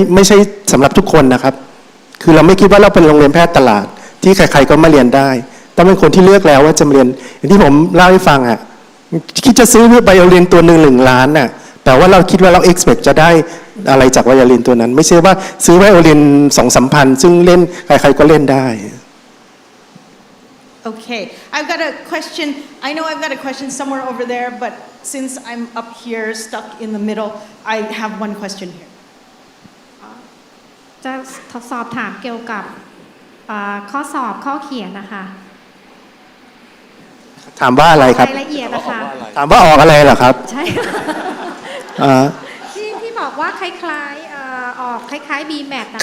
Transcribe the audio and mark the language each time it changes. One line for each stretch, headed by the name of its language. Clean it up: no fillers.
Thai: ช่สำหรับทุกคนนะครับคือเราไม่คิดว่าเราเป็นโรงเรียนแพทย์ตลาดที่ใครๆก็มาเรียนได้ต้องเป็นคนที่เลือกแล้วว่าจะมาเรียนอย่างที่ผมเล่าให้ฟังอ่ะคิดจะซื้อไบโอลินตัว1 ล้านน่ะแต่ว่าเราคิดว่าเรา expect จะได้อะไรจากไวโอลินตัวนั้นไม่ใช่ว่าซื้อไวโอลิน 2-3 พันซึ่งเล่นใครๆก็เล่นได้
English: Okay, I've got a question. I know I've got a question somewhere over there, but since I'm up here stuck in the middle, I have one question here.
Thai: จะสอบถามเกี่ยวกับข้อสอบข้อเขียนนะคะ ถามว่าอะไรครับ รายละเอียดนะคะ ถามว่าออกอะไรเหรอครับ ใช่ที่บอกว่าคล้ายๆออกคล้ายๆ BMAT นะคะ